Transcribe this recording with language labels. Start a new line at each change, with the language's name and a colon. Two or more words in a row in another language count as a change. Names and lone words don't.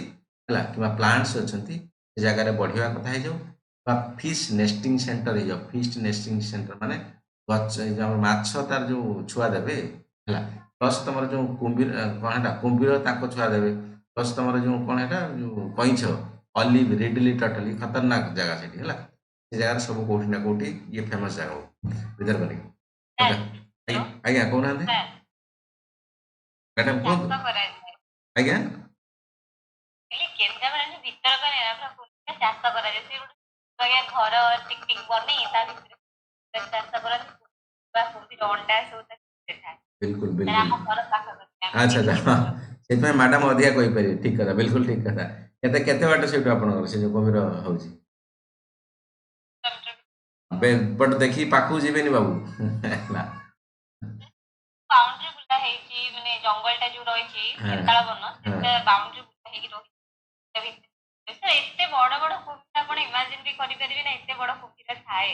Odia: ହେଲା କିମ୍ବା ପ୍ଲାଣ୍ଟସ୍ ଅଛନ୍ତି ସେ ଜାଗାରେ ବଢ଼ିବା କଥା ହେଇଯାଉ ବା
English: fish nesting center
Odia: ହେଇଯାଉ
English: fist nesting center
Odia: ମାନେ ଗଛ ଆମର ମାଛ ତାର ଯେଉଁ ଛୁଆ ଦେବେ ହେଲା ପ୍ଲସ୍ ତମର ଯେଉଁ କୁମ୍ଭୀର କ'ଣ ହେଟା କୁମ୍ଭୀର ତାଙ୍କ ଛୁଆ ଦେବେ ପ୍ଲସ୍ ତମର ଯେଉଁ କ'ଣ ହେଟା ଯେଉଁ କଇଁଛ ଅଲିଭ୍ ରିଡଲି ଟଟଲି ଖତରନାକ ଜାଗା ସେଠି ହେଲା ସେ ଜାଗାରେ ସବୁ କୋଉଠି ନା କୋଉଠି ଇଏ ଫେମସ୍ ଜାଗା ଭିତରକନିକା ଆଜ୍ଞା କହୁନାହାନ୍ତି ମ୍ୟାଡ଼ାମ କୁହନ୍ତୁ ଆଜ୍ଞା ଚାଷ କରାଯାଏ ସେ ଗୋଟେ ଘର ଟିକ ଟିକ ବନେଇ ତା ଭିତରେ ଚାଷ କରନ୍ତି ଅଣ୍ଡା ସବୁ
Hindi: बिल्कुल बिल्कुल अच्छा अच्छा हाँ
Odia: ସେଥିପାଇଁ ମ୍ୟାଡ଼ାମ ଅଧିକା କହିପାରିବେ ଠିକ କଥା ବିଲକୁଲ ଠିକ କଥା କେତେ କେତେ ବାଟ ସେଇଠୁ ଆପଣଙ୍କର ସେ ଯୋଉ କୁମ୍ଭୀର ହଉଛି ବଟ ଦେଖି ପାଖକୁ ଯିବେନି ବାବୁ ହେଲା ବାଉଣ୍ଡ୍ରି ବୁଲା ହେଇଛି ମାନେ ଜଙ୍ଗଲଟା ଯୋଉ ରହିଛି ହେନ୍ତାଳ ବନ ସେଟା ବାଉଣ୍ଡ୍ରି ବୁଲା ହେଇକି ରହିଛି ଏତେ ବଡ ବଡ କୁମ୍ଭୀର ଆପଣ ଇମାଜିନ ବି କରିପାରିବେ ନା ଏତେ ବଡ କୁମ୍ଭୀର ଥାଏ